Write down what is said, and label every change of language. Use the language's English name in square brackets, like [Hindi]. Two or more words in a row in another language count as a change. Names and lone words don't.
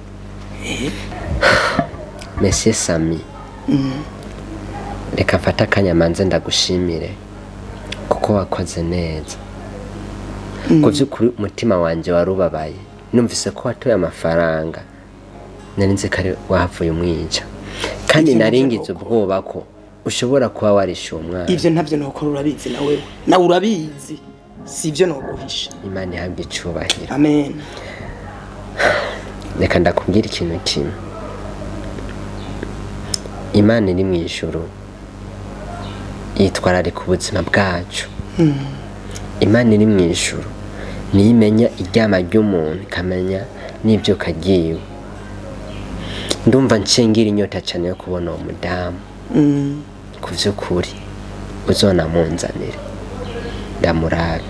[Rundi] Monsieur Sami reka mfata akanyamanza ndagushimire kuko wakoze neza ku by'ukuri umutima wanjye warubabaye numvise ko watoye amafaranga nari nzi ko ari wahavuye umwica kandi naringize ubwoba ko ushobora kuba warishe umwana ivyo ntavyo nokora urabizi na wewe na urabizi sivyo noguhisha Imana ihabwe icubahiro amen reka ndakubwira ikintu kimwe Imana iri mu ijuru yitwararika ubuzima bwacu Imana iri mu ijuru niyo imenya iryama ry'umuntu ikamenya n'ibyo kagiwe ndumva nshingira inyota cyane yo kubona uwo mudamu ku by'ukuri uzona munzanire ndamurabe